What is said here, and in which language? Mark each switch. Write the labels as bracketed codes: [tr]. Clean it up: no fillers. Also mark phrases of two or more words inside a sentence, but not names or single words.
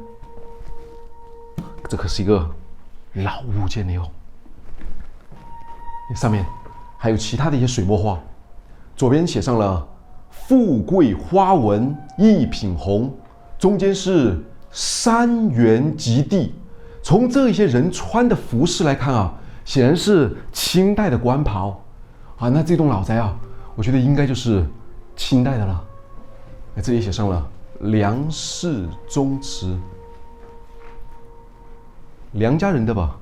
[zh] 這可是一個老物件了喲。上面還有其他的一些水墨畫，左邊寫上了“富貴花紋一品紅”，中間是“山原及第”。從這些人穿的服飾來看啊，顯然是清代的官袍啊。那這棟老宅啊，我覺得應該就是清代的了。這裡寫上了梁氏宗祠，梁家人的吧？